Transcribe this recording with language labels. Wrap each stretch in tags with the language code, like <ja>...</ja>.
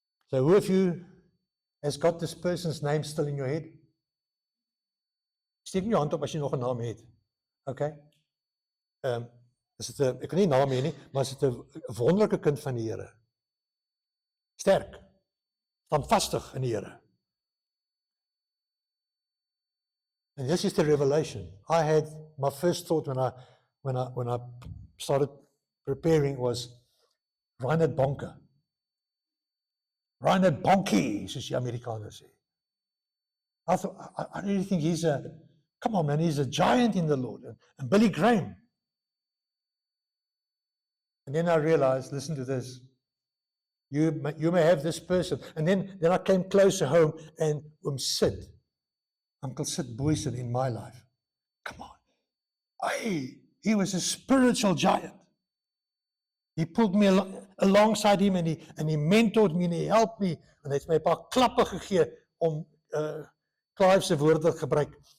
<en>So who of you has got this person's name still in your head?</en> <af>Steek nie jou hand op as jy nog 'n naam het. Okay? Ek kan nie naam hê nie, maar is dit 'n wonderlike kind van die Here. Sterk, standvastig in die Here.</af> <en>And this is the revelation. I had my first thought when I started preparing was Reinhard Bonke. Reinhard Bonke,</en> <af>soos die Amerikaners sê.</af> <en>I really think he's a giant in the Lord. And Billy Graham. And then I realized, listen to this. You may have this person. And then I came closer home and Sid. Uncle Sid Boyson in my life. Come on. He was a spiritual giant. He pulled me alongside him and he mentored me and he helped me.</en> <af>En hy het my 'n paar klappe gegee om Clive se woorde te gebruik.</af>